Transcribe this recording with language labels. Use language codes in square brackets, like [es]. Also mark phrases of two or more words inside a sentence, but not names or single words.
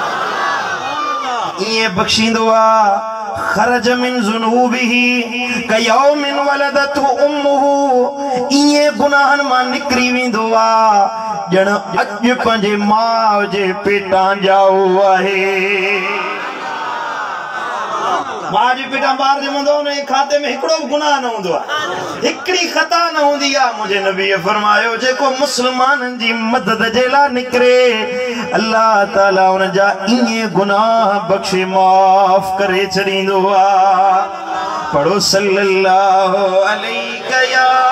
[sd] ये बख्शींदो [ar] خرج من ذنوبه كيوم ولدته أمه [sd] ये गुनाहन मां निकरी वेंदो ॼण अॼु पंहिंजे माउ जे पेटां जाओ आहे। मां जी पेटां ॿार ॼमंदो उन जे खाते में हिकिड़ो बि गुनाह न हूंदो हिकिड़ी ख़ता न हूंदी मुंहिंजे नबीअ फरमायो जेको मुसलमाननि जी मदद जे लाइ निकिरे अल्लाह ताला उन जा इहे गुनाह बख्शे माफ़ करे छॾींदो पढ़ो [ar] صلى الله عليه يا